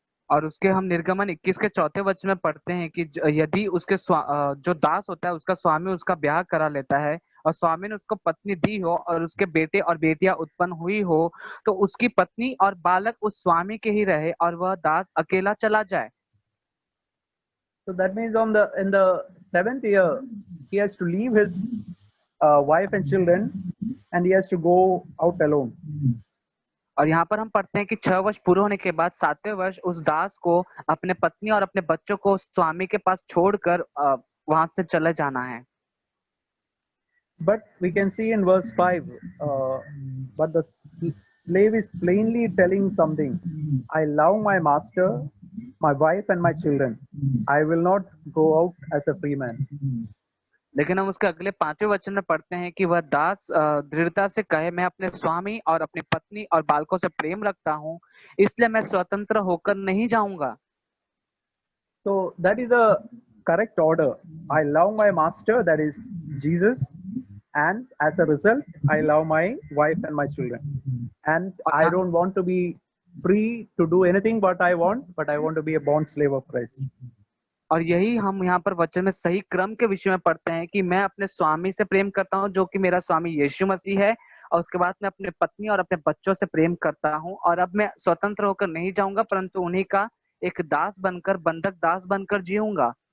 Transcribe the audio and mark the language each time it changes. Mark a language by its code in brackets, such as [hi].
[hi] और उसके हम निर्गमन 21 के 4 वचन में पढ़ते हैं कि यदि उसके जो दास होता है उसका स्वामी उसका ब्याह करा लेता है और स्वामी ने उसको पत्नी दी हो और उसके बेटे और बेटियां उत्पन्न हुई हो, तो उसकी पत्नी और बालक उस स्वामी के ही रहे और वह दास अकेला चला जाए। [en] So that means in the 7th year he has to leave his wife and children and he has to go out alone. [hi] और यहाँ पर हम पढ़ते हैं कि 6 वर्ष पूरे होने के बाद 7वें वर्ष उस दास को अपने पत्नी और अपने बच्चों को स्वामी के पास छोड़कर वहां से चले जाना है। [en] But we can see in verse 5, but the slave is plainly telling something. I love my master, my wife and my children. I will not go out as a free man. [hi] लेकिन हम उसके अगले 5वें वचन में पढ़ते हैं कि वह दास दृढ़ता से कहे, मैं अपने स्वामी और अपनी पत्नी और बालकों से प्रेम रखता हूँ, इसलिए मैं स्वतंत्र होकर नहीं जाऊंगा। [en] So that is a correct order. I love my master, that is Jesus, and as a result, I love my wife and my children. And I don't want to be free to do anything what I want, but I want to be a bond slave of Christ. [hi] और यही हम यहाँ पर वचन में सही क्रम के विषय में पढ़ते हैं कि मैं अपने स्वामी से प्रेम करता हूँ जो कि मेरा स्वामी यीशु मसीह है, और उसके बाद मैं अपने पत्नी और अपने बच्चों से प्रेम करता हूँ, और अब मैं स्वतंत्र होकर नहीं जाऊंगा परंतु उन्हीं का एक दास बनकर, बंधक दास बनकर जीऊंगा।